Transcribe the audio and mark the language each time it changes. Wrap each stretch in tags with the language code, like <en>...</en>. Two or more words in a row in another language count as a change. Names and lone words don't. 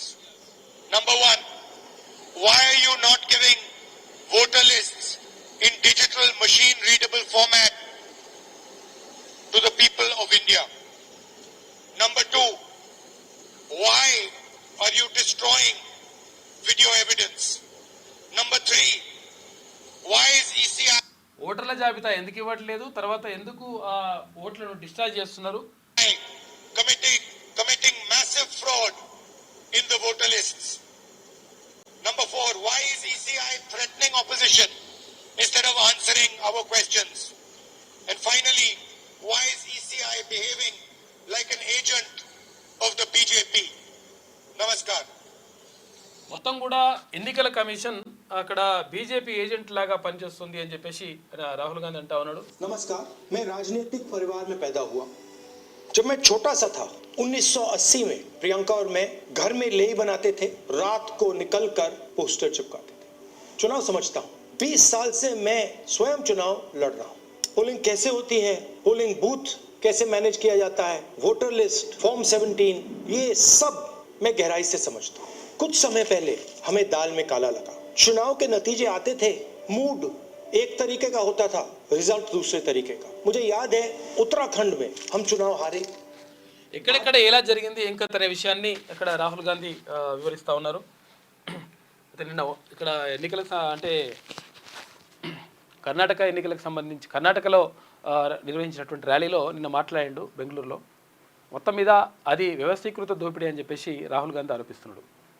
<en>Number 1, why are you not giving voter lists in digital machine readable format to the people of India? Number 2, why are you destroying video evidence? Number 3, why is ECI</en> <te>ఓటర్ల జాబితా ఎందుకు ఇవ్వట్లేదు, తర్వాత ఎందుకు ఓట్లను డిశ్చార్జ్ చేస్తున్నారు?</te> <en>committing massive fraud in the voter lists? Number 4, why is ECI threatening opposition instead of answering our questions? And finally, why is ECI behaving like an agent of the BJP? Namaskar.</en> <te>మొత్తం కూడా ఎన్నికల కమిషన్ అక్కడ బీజేపీ ఏజెంట్ లాగా పనిచేస్తుంది అని చెప్పేసి రాహుల్ గాంధీ అంటా ఉన్నాడు.</te> <hi>नमस्कार, मैं राजनीतिक परिवार में पैदा हुआ. जब मैं छोटा सा था 1980 में प्रियंका और मैं घर में लेई बनाते थे, रात को निकलकर पोस्टर चिपकाते थे. चुनाव समझता हूँ. 20 साल से मैं स्वयं चुनाव लड़ रहा हूँ. पोलिंग कैसे होती है,</hi> <en>polling booth</en> <hi>कैसे मैनेज किया जाता है,</hi> <en>voter list, form</en> <hi>17, ये सब मैं गहराई से समझता हूँ. कुछ समय पहले हमें दाल में काला लगा. चुनाव के नतीजे आते थे, मूड एक तरीके का होता था, रिजल्ट दूसरे तरीके का. मुझे याद है उत्तराखंड में हम चुनाव हारे.</hi> <te>ఎక్కడెక్కడ ఎలా జరిగింది ఏం కథ అనే విషయాన్ని అక్కడ రాహుల్ గాంధీ వివరిస్తూ ఉన్నారు. అయితే నిన్న ఇక్కడ ఎన్నికల అంటే కర్ణాటక ఎన్నికలకు సంబంధించి కర్ణాటకలో నిర్వహించినటువంటి ర్యాలీలో నిన్న మాట్లాడిండు బెంగళూరులో. మొత్తం మీద అది వ్యవస్థీకృత దోపిడీ అని చెప్పేసి రాహుల్ గాంధీ ఆరోపిస్తున్నాడు.</te>